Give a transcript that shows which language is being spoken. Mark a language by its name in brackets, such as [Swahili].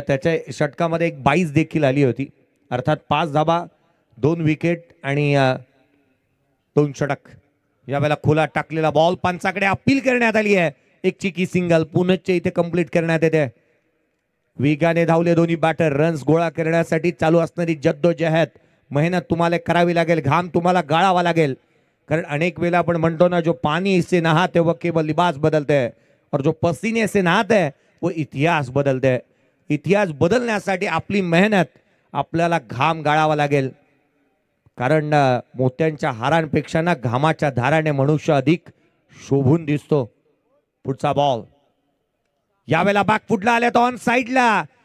[Marathi] त्याच्या षटकामध्ये एक 22 देखील आली होती. अर्थात 5 धाबा 2 विकेट आणि 2 षटक. यावेळेला खोला टाकलेला बॉल पंचाकडे अपील करण्यात आली आहे. एक चिकी सिंगल पुनश्च इथे कंप्लीट करण्यात येते. वेगाने धावले दोन्ही बॅटर. रन्स गोळा करण्यासाठी चालू असणारी जद्दोजहद मेहनत तुम्हाला करावी लागेल. घाम तुम्हाला गाळावा लागेल. कारण अनेक वेळा आपण म्हणतो ना [Hindi] जो पानी से नहाते वो केवल लिबास बदलते है और जो पसीने से नहाते है वो इतिहास बदलते है. [Marathi] इतिहास बदलण्यासाठी आपली मेहनत आपल्याला घाम गाळावा लागेल. कारण मोत्यांच्या हारांपेक्षा ना घामाच्या धाराने मनुष्य अधिक शोभून दिसतो. पुढचा बॉल यावेळेला बॅकफुटला आल्या तो ऑन साइडला.